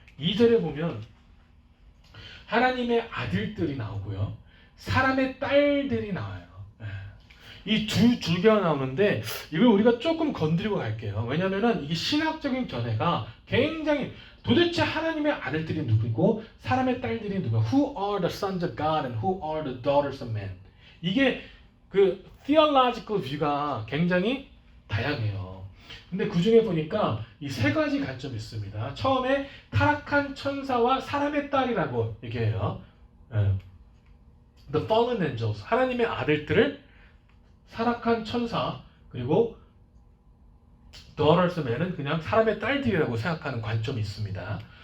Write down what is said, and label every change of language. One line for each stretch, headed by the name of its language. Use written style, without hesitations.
Korean: 2절에 보면 하나님의 아들들이 나오고요, 사람의 딸들이 나와요. 이 두 줄기가 나오는데 이걸 우리가 조금 건드리고 갈게요. 왜냐하면은 이게 신학적인 견해가 굉장히 도대체 하나님의 아들들이 누구고 사람의 딸들이 누구야?
English: Who are the sons of God and who are the daughters of man?
Korean: 이게 그
English: theological view
Korean: 가 굉장히 다양해요. 근데 그 중에 보니까 이 세 가지 관점이 있습니다. 처음에 타락한 천사와 사람의 딸이라고 얘기해요.
English: The fallen angels,
Korean: 하나님의 아들들을 타락한 천사, 그리고
English: daughters of man
Korean: 은 그냥 사람의 딸들이라고 생각하는 관점이 있습니다.